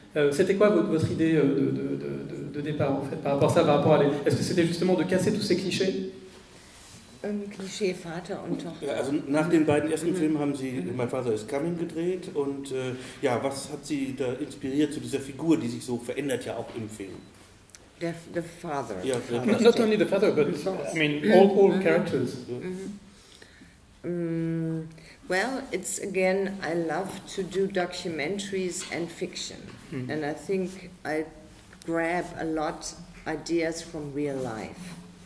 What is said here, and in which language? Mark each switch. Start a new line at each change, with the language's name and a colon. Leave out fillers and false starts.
French: C'était quoi votre idée de départ en fait par rapport à ça, est-ce que c'était justement de casser tous ces clichés?
German: Klischee Vater und Tochter. Also nach den beiden ersten Filmen haben Sie My Father is Coming gedreht und was hat Sie da inspiriert zu dieser Figur, die sich so verändert ja auch im Film?
English: The father. Yeah, not only the father, but I mean all characters. Well, it's again, I love to do documentaries and fiction. And I think I grab a lot ideas from real life.